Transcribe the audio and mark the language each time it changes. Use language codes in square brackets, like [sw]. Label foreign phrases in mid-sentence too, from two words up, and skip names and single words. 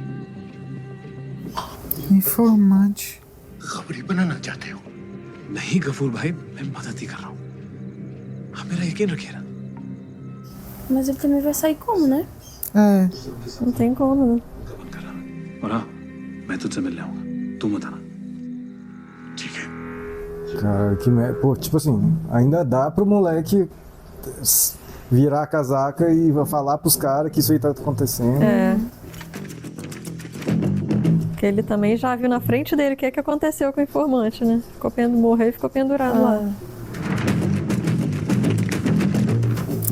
[pt] Informante. [hi] खबरी बनाना चाहते हो? नहीं गफूर भाई, मैं मदद ही कर रहा हूँ। आप मेरा यकीन रखिए ना। [pt] Mas ele também vai sair como, né? É. Não tem como, né? [hi] और हाँ, मैं तुझसे मिलने आऊंगा। तू मत आना। ठीक है। [pt] Cara, que merda. Pô, tipo assim, ainda dá pro moleque virar a casaca e falar pros caras que isso aí tá acontecendo. É. Porque ele também já viu na frente dele o que aconteceu com o informante, né? Morreu e ficou pendurado lá.